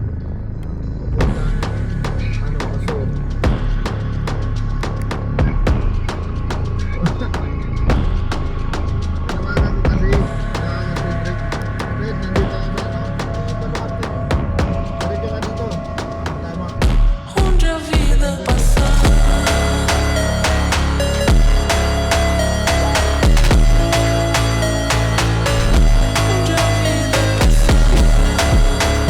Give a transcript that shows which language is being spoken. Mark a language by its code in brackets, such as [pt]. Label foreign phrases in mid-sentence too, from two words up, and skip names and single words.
[tl] Asor. Tinawagan ko kasi, Fred, nandito ako sa Balukante. Diretso ka dito. Tama. [pt] Onde a vida passar. Onde a vida passar.